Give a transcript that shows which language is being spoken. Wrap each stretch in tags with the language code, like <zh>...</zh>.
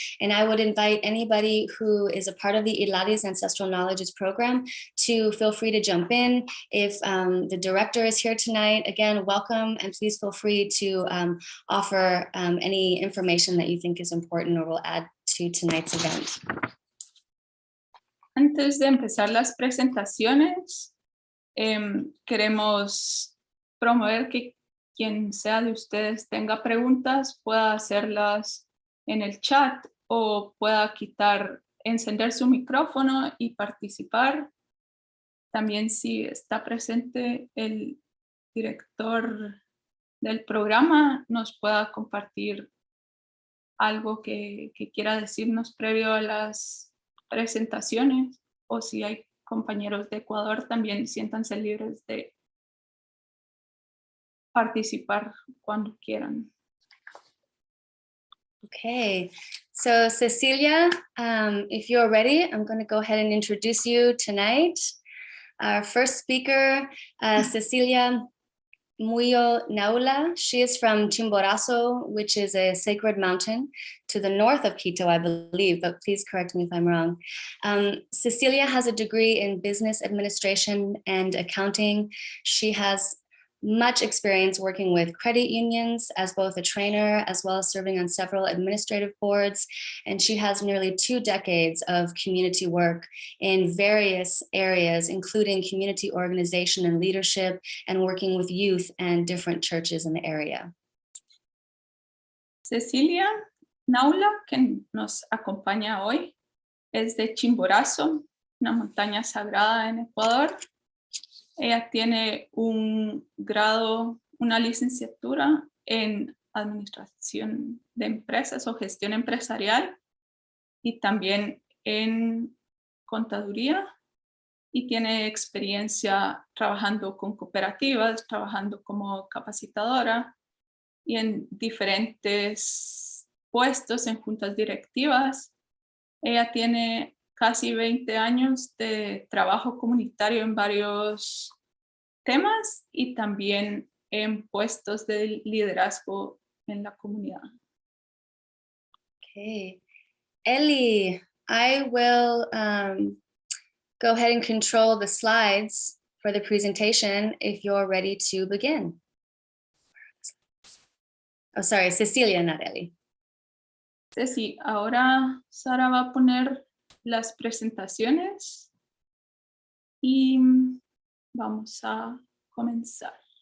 <en>And I would invite anybody who is a part of the Elades Ancestral Knowledges program to feel free to jump in. If the director is here tonight, again, welcome, and please feel free to offer any information that you think is important or will add to tonight's event.</en> <es>Antes de empezar las presentaciones, queremos promover que quien sea de ustedes tenga preguntas pueda hacerlas en el chat o pueda encender su micrófono y participar. También si está presente el director del programa, nos pueda compartir algo que quiera decirnos previo a las presentaciones, o si hay compañeros de Ecuador, también siéntanse libres de participar cuando quieran.</es> <en>Okay, so Cecilia, if you're ready, I'm going to go ahead and introduce you tonight. Our first speaker, Cecilia Muyo Naula. She is from Chimborazo, which is a sacred mountain to the north of Quito, I believe, but please correct me if I'm wrong. Cecilia has a degree in business administration and accounting. She has much experience working with credit unions as both a trainer as well as serving on several administrative boards. And she has nearly 2 decades of community work in various areas, including community organization and leadership, and working with youth and different churches in the area.</en> <es>Cecilia Naula, que nos acompaña hoy, es de Chimborazo, una montaña sagrada en Ecuador. Ella tiene un grado, una licenciatura en administración de empresas o gestión empresarial y también en contaduría, y tiene experiencia trabajando con cooperativas, trabajando como capacitadora y en diferentes puestos en juntas directivas. Ella tiene casi 20 años de trabajo comunitario en varios temas y también en puestos de liderazgo en la comunidad.</es> <en>Okay, Ellie, I will go ahead and control the slides for the presentation if you're ready to begin. Oh, sorry, Cecilia, not Ellie.</en> <es>Ceci, ahora Sara va a poner las presentaciones y vamos a comenzar.</es>